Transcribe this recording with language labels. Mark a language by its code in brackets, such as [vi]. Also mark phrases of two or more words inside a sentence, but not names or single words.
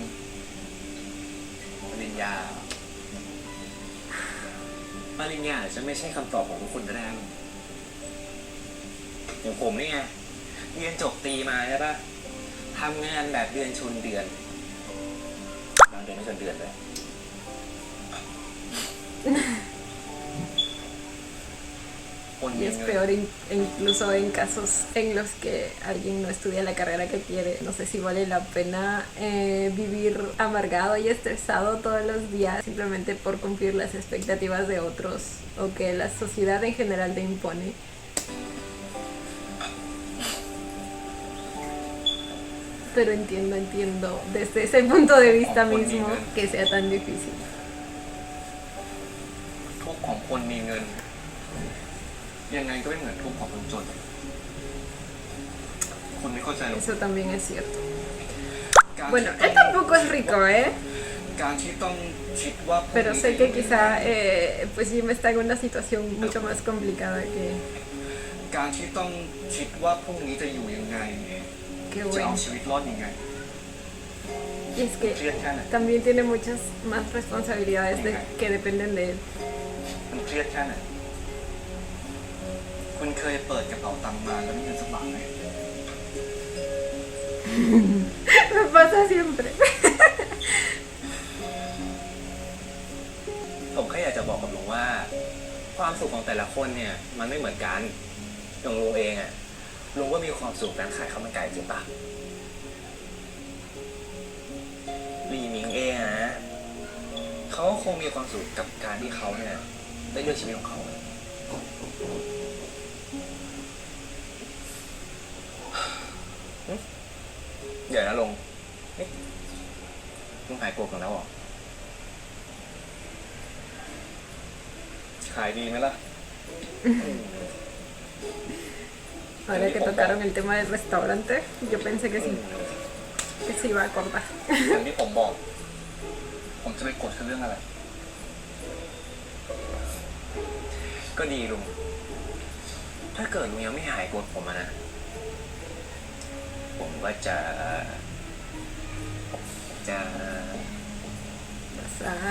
[th] ปริญญาอาจจะไม่ใช่คำตอบของทุกคนก็ได้ลุงอย่างผมนี่ไงเรียนจบตรีมาใช่ปะทำงานแบบเดือนชนเดือนบางเดือนไม่ชนเดือนเลย คนมี [es] Y es [th] เงิน [es] peor incluso en casos en los que alguien no estudia la carrera que quiere. No sé si vale la pena vivir amargado y estresado todos los días simplemente por cumplir las expectativas de otros o que la sociedad en general te impone. Pero entiendo desde ese punto de vista mismo que sea tan difícil. [th] ทุกข์ของคนมีเงิน ยังไงก็ไม่เหมือนทุกข์ของคนจน คุณไม่เข้าใจหรอก [es] Eso también es cierto. [th] การ [es] Bueno, [th] ที่ [es] él tampoco es rico, ¿eh? [th] การที่ต้องคิดว่าพรุ่ง [es] Pero [th] นี้ [es] sé que quizá pues sí me está en una situación mucho más complicada que [th] การที่ต้องคิดว่าพรุ่งนี้จะอยู่ยังไง [es] qué [th] จะเอา [es] bueno. [th] ชีวิตรอดยังไง [es] Y es [th] เครีย [es] que [th] ดแค่ไหน [es] también tiene muchas más responsabilidades que dependen de él. [th] มันเครียดแค่ไหน คุณเคยเปิดกระเป๋าตังค์มาแล้วมีเงินสักบาทไหม [es] Me pasa siempre. [th] ผมแค่อยากจะบอกกับลุงว่า ความสุขของแต่ละคนเนี่ยมันไม่เหมือนกันอย่างลุงเองอ่ะลุงก็มีความสุขการขายข้าวมันไก่จริงปะ ลีหมิงเองอะนะเขาก็คงมีความสุขกับการที่เขาเนี่ยได้เลือกชีวิตของเขาเดี๋ยวนะลุงนี่ลุงหายโกรธกันแล้วเหรอ ขายดีไหมล่ะ [es] Ahora que tocaron el tema del restaurante, yo pensé que se iba a acordar. [th] อย่างที่ผมบอก ผมจะไปกดคือเรื่องอะไร ก็ดีลุง ถ้าเกิดลุงยังไม่หายโกรธผมอะนะ ผมก็จะ [es] Pasa.